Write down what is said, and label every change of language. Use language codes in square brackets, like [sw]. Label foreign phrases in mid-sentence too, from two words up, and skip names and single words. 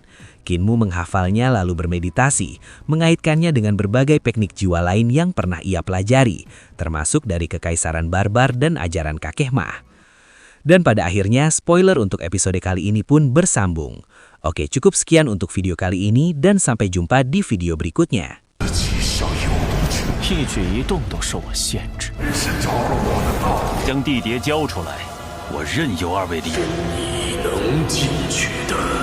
[id] Kinmu menghafalnya lalu bermeditasi, mengaitkannya dengan berbagai teknik jiwa lain yang pernah ia pelajari, termasuk dari kekaisaran barbar dan ajaran kakek Mah. Dan pada akhirnya, spoiler untuk episode kali ini pun bersambung. Oke, cukup sekian untuk video kali ini dan sampai jumpa di video berikutnya. [zh] 一举一动都受我限制。是着了我的道。将地碟交出来，我任由二位利用。你能进去的。